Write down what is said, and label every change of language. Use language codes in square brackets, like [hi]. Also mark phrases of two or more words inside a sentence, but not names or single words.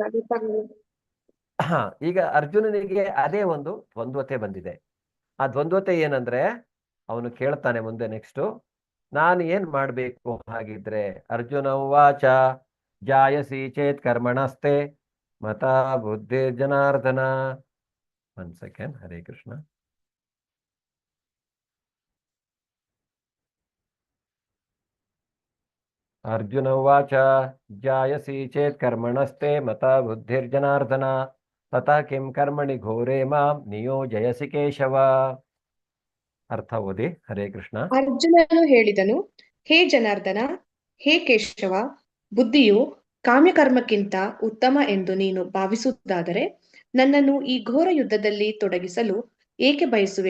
[kn] ಈಗ ಅರ್ಜುನನಿಗೆ ಅದೇ ಒಂದು ದ್ವಂದ್ವತೆ ಬಂದಿದೆ. ಆ ದ್ವಂದ್ವತೆ ಏನಂದ್ರೆ, ಅವನು ಕೇಳ್ತಾನೆ ಮುಂದೆ ನೆಕ್ಸ್ಟ್, ನಾನು ಏನ್ ಮಾಡ್ಬೇಕು ಹಾಗಿದ್ರೆ? [sa] ಅರ್ಜುನ ಉವಾಚ ಜಾಯಸಿ ಚೇತ್ ಕರ್ಮಣಸ್ತೆ ಮತ ಬುದ್ಧಿ ಜನಾರ್ದನ. [kn] 1 ಸೆಕೆಂಡ್. [sa] ಹರೇ ಕೃಷ್ಣ. ಅರ್ಜುನ ಉವಾಚ ಜಾಯಸಿ ಚೇತ್ ಕರ್ಮಣಸ್ತೆ ಮತ ಬುದ್ಧಿರ್ಜನಾರ್ದನ ತಥಾ ಕಿಂ ಕರ್ಮಣಿ ಘೋರೆ ಮಾಂ ನಿಯೋಜಯಸಿ ಕೇಶವ. [kn] ಅರ್ಥ ಓದಿ. [sa] ಹರೇ ಕೃಷ್ಣ. [kn] ಅರ್ಜುನನು ಹೇಳಿದನು, ಹೇ ಜನಾರ್ದನ, ಹೇ ಕೇಶವ, ಬುದ್ಧಿಯು ಕಾಮ್ಯಕರ್ಮಕ್ಕಿಂತ ಉತ್ತಮ ಎಂದು ನೀನು ಭಾವಿಸುವುದಾದರೆ ನನ್ನನ್ನು ಈ ಘೋರ ಯುದ್ಧದಲ್ಲಿ ತೊಡಗಿಸಲು ಏಕೆ ಬಯಸುವೆ?